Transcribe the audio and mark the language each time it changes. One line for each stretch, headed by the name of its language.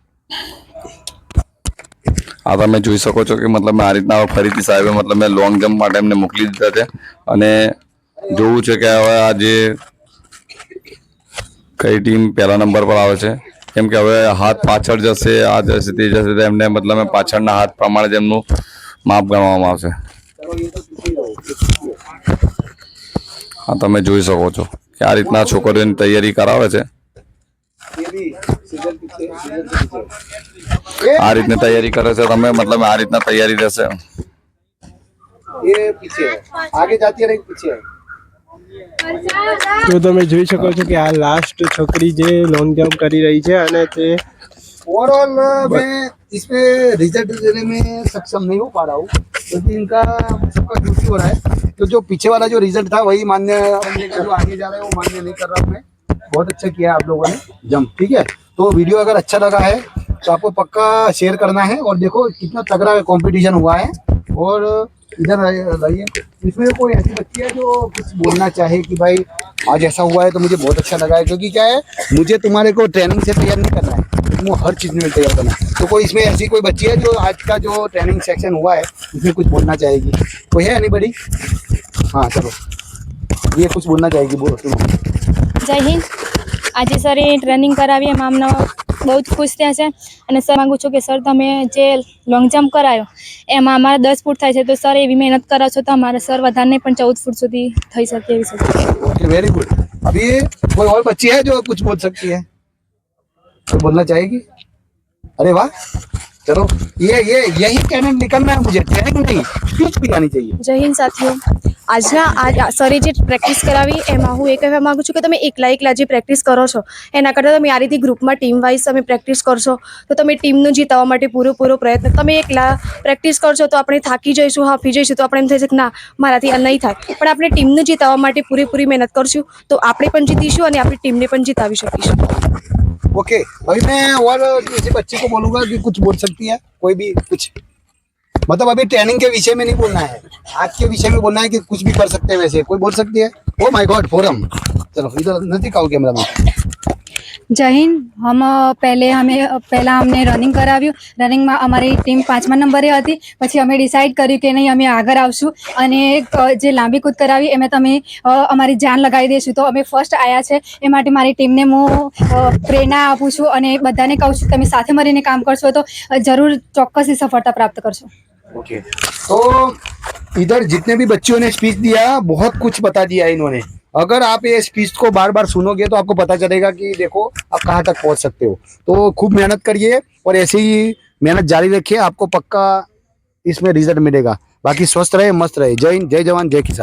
Gujarati: આ તમે જોઈ શકો છો કે મતલબ આ રીતના ફરીથી સાહેબે મતલબ લોંગ જમ્પ માટે એમને મોકલી દીધા છે અને જોવું છે કે હવે આ જે કઈ ટીમ પહેલા નંબર પર આવે છે, કેમ કે હવે હાથ પાછળ જશે, આ જશે તે જશે, તો એમને મતલબ પાછળના હાથ પ્રમાણે જ એમનું માપ ગણવામાં આવશે. આ તમે જોઈ શકો છો કે આ રીતના છોકરીઓની તૈયારી કરાવે છે.
Hindi: ये भी सीजन पीछे
Gujarati: આ રીતની તૈયારી કરે છે તમે, મતલબ આ રીતના તૈયારી રહેશે.
Hindi: ये पीछे है, आगे जाती है नहीं पीछे है.
Gujarati: તો તમે જોઈ શકો છો કે આ લાસ્ટ છોકરી જે લોંગ જમ્પ કરી રહી છે અને તે
Hindi: ओवरऑल मैं इसमें रिजल्ट देने में सक्षम नहीं हो पा रहा हूँ क्योंकि इनका सबका ड्यूटी हो रहा है. तो जो पीछे वाला जो रिजल्ट था वही मान्य, जो आगे जा रहा है वो मान्य नहीं कर रहा हूँ मैं. बहुत अच्छा किया आप लोगों ने जंप, ठीक है. तो वीडियो अगर अच्छा लगा है तो आपको पक्का शेयर करना है. और देखो कितना तगड़ा कंपटीशन हुआ है. और इधर रहिए, इसमें कोई ऐसी बच्ची है जो कुछ बोलना चाहे कि भाई आज ऐसा हुआ है तो मुझे बहुत अच्छा लगा है, क्योंकि क्या है मुझे तुम्हारे को ट्रेनिंग से तैयार नहीं करना है, वो हर चीज़ में तैयार करना है. तो कोई इसमें ऐसी कोई बच्ची है जो आज का जो ट्रेनिंग सेक्शन हुआ है उसमें कुछ बोलना चाहेगी? कोई है एनीबडी? हाँ चलो, ये कुछ बोलना चाहेगी, बोलो सुनो.
Gujarati: જય હિન્દ. આજે સરે ટ્રેનિંગ કરાવી એમાં અમને બહુ જ ખુશ થયા છે અને સર માગું છું કે સર તમે જે લોંગ જમ્પ કરાયો એમાં અમારે 10 ફૂટ થાય છે, તો સર એવી મહેનત કરાવો છો તો અમારે સર વધારે નહીં પણ 14 ફૂટ સુધી થઈ શકે એવી શકે.
Hindi: Okay very good. अभी कोई और बच्ची है जो कुछ बोल सकती है? तो बोलना चाहेगी? अरे वाह, चलो ये यही कहने निकलना है मुझे, ट्रेनिंग नहीं स्पीच भी आनी चाहिए.
Gujarati: જય હિન્દ સાથીઓ. આજના સરે જે પ્રેક્ટિસ કરાવી એમાં હું એ કહેવા માગું છું કે તમે એકલા જે પ્રેક્ટિસ કરો છો એના કરતાં તમે આ રીતે ગ્રુપમાં ટીમ વાઇઝ તમે પ્રેક્ટિસ કરશો તો તમે ટીમનું જીતવા માટે પૂરો પ્રયત્ન. તમે એકલા પ્રેક્ટિસ કરશો તો આપણે થાકી જઈશું, હાફી જઈશું, તો આપણે એમ થશે કે ના મારાથી આ નહીં થાય. પણ આપણે ટીમનું જીતવા માટે પૂરી મહેનત કરશું તો આપણે પણ જીતીશું અને આપણી ટીમને પણ જીતાવી શકીશું.
Hindi: ओके अभी मैं और किसी बच्चे को बोलूंगा कि कुछ बोल सकती है, कोई भी कुछ, मतलब अभी ट्रेनिंग के विषय में नहीं बोलना है, आज के विषय में बोलना है कि कुछ भी कर सकते हैं. वैसे कोई बोल सकती है?
English: oh my God
Hindi: forum. चलो इधर नजदीक आओ कैमरा में. जय हिंद. पहला हमने
Gujarati: रनिंग कराव्યું. રનિંગમાં અમારી ટીમ 5મા નંબરે હતી. પછી અમે ડિસાઈડ કર્યું કે નહીં અમે આગળ આવશું અને જે લાંબી કૂદ કરાવી એમાં તમે અમારી જાન લગાવી દઈશું. તો અમે ફર્સ્ટ આવ્યા છે એ માટે મારી ટીમને હું પ્રેરણા આપું છું અને બધાને કહું છું તમે સાથે મળીને કામ કરશો તો જરૂર ચોક્કસથી સફળતા પ્રાપ્ત કરશો.
Hindi: ओके तो इधर जितने भी बच्चों ने स्पीच दिया बहुत कुछ बता दिया इन्होंने. अगर आप ये स्पीच को बार बार सुनोगे तो आपको पता चलेगा कि देखो आप कहाँ तक पहुँच सकते हो. तो खूब मेहनत करिए और ऐसे ही मेहनत जारी रखिए, आपको पक्का इसमें रिजल्ट मिलेगा. बाकी स्वस्थ रहे, मस्त रहे. जय हिंद, जय जवान, जय किसान.